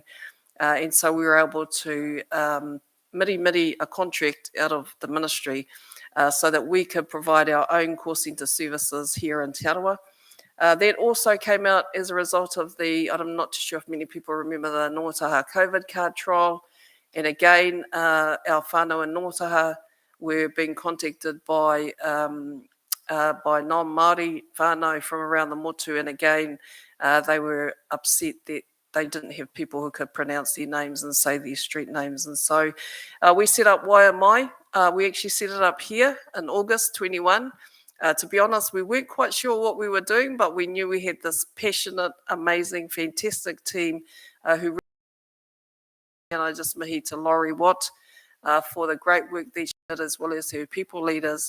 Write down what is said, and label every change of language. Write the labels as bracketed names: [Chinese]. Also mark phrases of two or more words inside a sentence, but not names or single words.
[English] And so we were able to miri a contract out of the ministry so that we could provide our own call centre services here in Te Arawa. That also came out as a result of I'm not too sure if many people remember the Noataha COVID card trial. And again, our whānau in Noataha were being contacted by non-Māori whānau from around the motu. And again, they were upset that they didn't have people who could pronounce their names and say their street names. And so we set up Waiamai. We actually set it up here in August 21. To be honest, we weren't quite sure what we were doing, but we knew we had this passionate, amazing, fantastic team who, and I just mihi to Laurie Watt for the great work that she did, as well as her people leaders.